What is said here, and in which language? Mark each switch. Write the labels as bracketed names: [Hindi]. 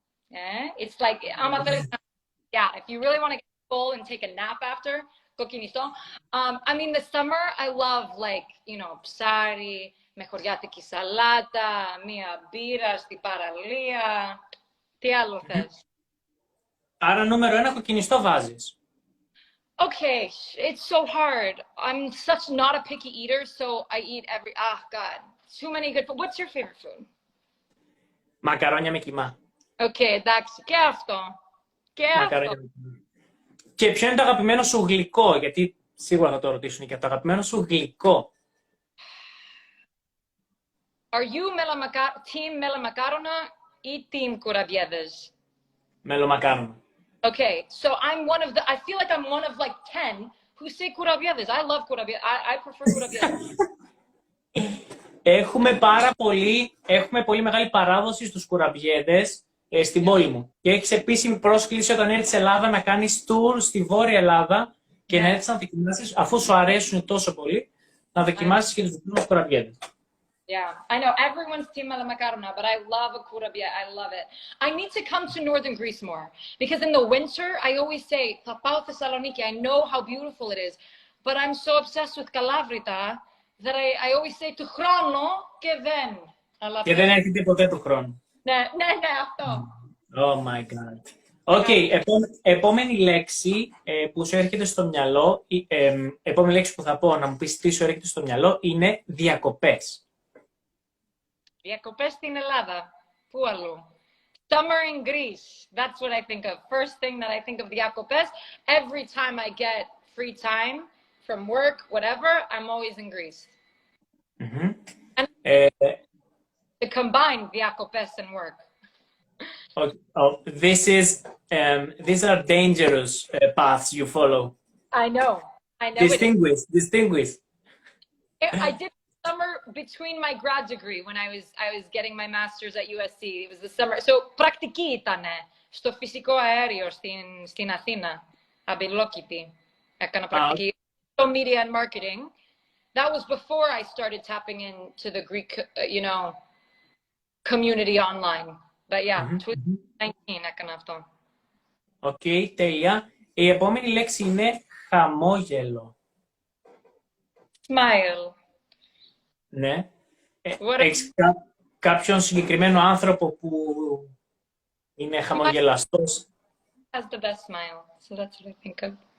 [English] It's like, yeah, if you really want to get full and take a nap after, kokinisto. The summer, I love [Greek] ψάρι, με χωριάτικη σαλάτα, μία μπύρα στη παραλία. Τι άλλο θες? Άρα νούμερο 1 κοκκινιστό βάζεις. [English] Okay, it's so hard. I'm such not a picky eater, so I eat God, too many good food. What's your favorite food? [Greek] Μακαρόνια με κιμά. Οκ, εντάξει, και αυτό. Και Μακαρόνια αυτό. με κιμά. Και ποιο είναι το αγαπημένο σου γλυκό, γιατί σίγουρα θα το ρωτήσουν και το αγαπημένο σου γλυκό. [English] Are you team melamakaroνα [Greek] ή [English] team κουραμπιέδες? [Greek] Μελομακάρονα. [English] Okay, so I feel like I'm one of like 10 who say κουραμπιέδες. I love κουραμπιέδες. I prefer κουραμπιέδες. [Greek] Έχουμε πολύ μεγάλη παράδοση στους κουραμπιέδες στην πόλη μου. Και έχεις επίσημη πρόσκληση όταν έρθεις στην Ελλάδα να κάνεις tour στη Βόρεια Ελλάδα και να έρθεις να δοκιμάσεις, αφού σου αρέσουν τόσο πολύ, να δοκιμάσεις και τους δικούς κουραμπιέδες. [English] Yeah, I know everyone's team melamakaroνα, but I love a kurabia. I love it. I need to come to northern Greece more because in the winter I always say [Greek] θα πάω [English] Thessaloniki. I know how beautiful it is, but I'm so obsessed with Kalavrita that I always say [Greek] του χρόνου και δεν. Και δεν έρχεται ποτέ του χρόνου. Ναι, αυτό. [English] Oh my god. [Greek] Okay, επόμενη λέξη που σου έρχεται στο μυαλό, επόμενη λέξη που θα πω να μου πεις τι σου έρχεται στο μυαλό είναι διακοπές. Διακοπές στην Ελλάδα. Πού αλλού? [English] Summer in Greece. That's what I think of. First thing that I think of διακοπές. Every time I get free time from work, whatever, I'm always in Greece. Mm-hmm. And to combine διακοπές and work. Okay. Oh, these are dangerous paths you follow. I know. Distinguish. I did summer between my grad degree when I was getting my master's at USC. It was the summer. [Greek] So πρακτική ήτανε στο φυσικό αέριο στην Αθήνα. Αμπιλόκητη. Έκανα πρακτική στο [English] media and marketing. That was before I started tapping into the Greek, community online. But yeah, 2019 [Greek] έκανα αυτό. Okay, τέλεια. Η επόμενη λέξη είναι χαμόγελο. [English] Smile. [Greek] Ναι. Έχεις κάποιον συγκεκριμένο άνθρωπο που είναι χαμογελαστός? [English] Has the best smile, so that's what I think of.